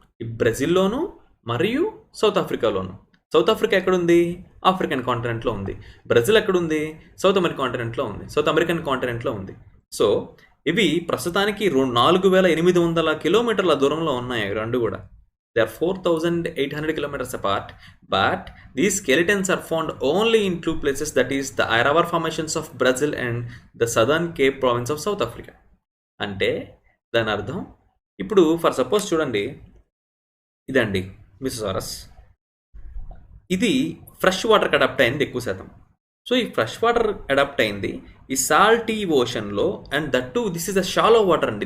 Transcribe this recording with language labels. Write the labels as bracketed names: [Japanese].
[Telugu] ఈ బ్రెజిల్లోను మరియు south ఆఫ్రికాలోను. South Africa ఎక్కడుంది? ఆఫ్రికన్ కాంటినెంట్లో ఉంది. బ్రెజిల్ ఎక్కడుంది? సౌత్ అమెరికన్ కాంటినెంట్లో ఉంది. సో ఇవి ప్రస్తుతానికి 4,800 కిలోమీటర్ల దూరంలో ఉన్నాయి రెండు కూడా. [English] They are 4,800 kilometers apart, but these skeletons are found only in 2 places, that is the Iravar formations of Brazil and the southern Cape province of South Africa. [Telugu] అంటే దాని అర్థం ఇప్పుడు ఫర్ సపోజ్ చూడండి, ఇదండి మిసోసారస్. ఇది ఫ్రెష్ వాటర్కి అడాప్ట్ అయింది ఎక్కువ శాతం. సో ఈ ఫ్రెష్ వాటర్ అడాప్ట్ అయింది ఈ salty ఓషన్లో, [English] and that to this is the shallow water [Telugu] అండి.